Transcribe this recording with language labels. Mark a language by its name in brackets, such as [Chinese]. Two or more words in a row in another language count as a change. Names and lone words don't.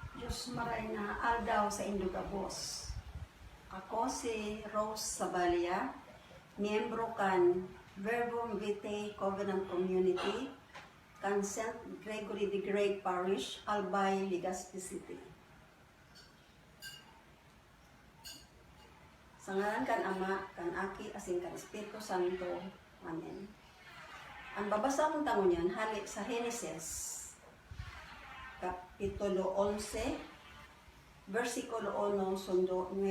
[Bikol] Diyos maray na aldaw sa Indugabos. Ako si Rose Sabalia, miyembro kan Verbum Vitae Covenant Community, kan St. Gregory the Great Parish, Albay, Legazpi City. Sa ngalan kan Ama, kan Aki, asin kan Espiritu Santo. Amen. Ang babasa kong tangon yan, halik sa Genesis, Kapitulo 11, versikulo 1, sundo 9.